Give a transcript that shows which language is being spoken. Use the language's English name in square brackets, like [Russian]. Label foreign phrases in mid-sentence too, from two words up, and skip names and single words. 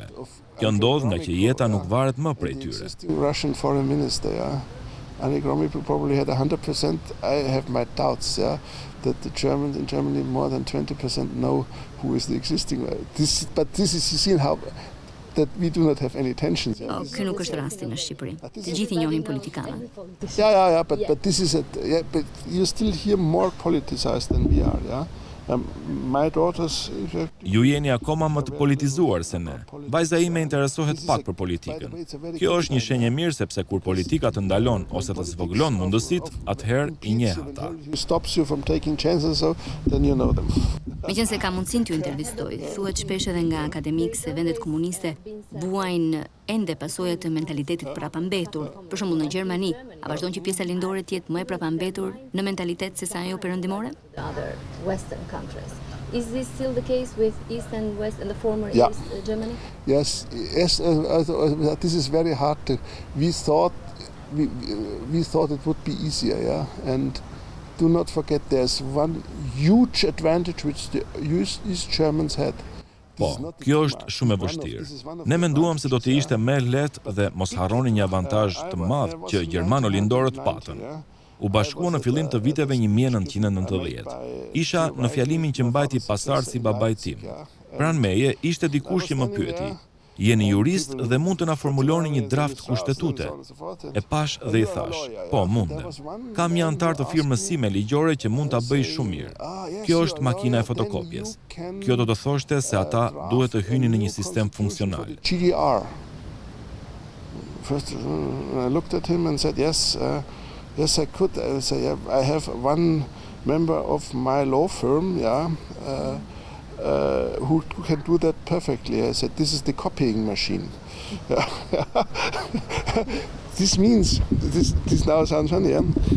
[Albanian] Kjo ndodh nga që jeta nuk varet më prej tyre. [English] Russian foreign minister, yeah. Probably had 100%. I have my doubts, yeah, that the Germans in Germany more than 20% know who is the existing. But this is, you see how that we do not have any tensions. [Albanian] Ky nuk është rasti në Shqipëri. Të gjithë i njohin politikanët. [English] Yeah, but this is but you still hear more politicized than we are, yeah. My daughters... [Albanian] Ju jeni akoma më të politizuar se ne. Vajza ime interesohet pak për politikën. Kjo është një shenjë e mirë sepse kur politika të ndalon ose të zvogëlon mundësitë, atëherë i njeh ata. Meqense ka mundësinë t'ju intervistoj, thuhet shpesh edhe nga akademikë se vendet komuniste vuajnë ende pasojat të mentalitetit prapambetur. Për shembull në Gjermani, a vazhdon që pjesa lindore të jetë më e prapambetur në mentalitet se sa ajo perëndimore? [English] Is this still the case with East and West and the former East Germany? Yes, this is very hard to. We thought it would be easier, yeah. And do not forget, there's one huge advantage which the East Germans had. [Albanian] Po, kjo është shumë e vështirë. Ne menduam se do të ishte më lehtë dhe mos harroni një avantazh të madh që gjermano-lindorët patën. U bashkuan në fillim të viteve 1990. Isha në fjalimin që mbajti pasardh si babai tim. Pranë meje ishte dikush që më pyeti: "Jeni jurist dhe mund të na formuloni një draft kushtetute?" E pash dhe i thash: "Po, mundem. Kam një antar të firmës sime ligjore që mund ta bëj shumë mirë. Kjo është makina e fotokopjes. Kjo do të thoshte se ata duhet të hynin në një sistem funksional." [English] First, I looked at him and said, yes, I could. I say, yeah, I have one member of my law firm, who can do that perfectly. I said, this is the copying machine. This means, this now sounds funny, yeah?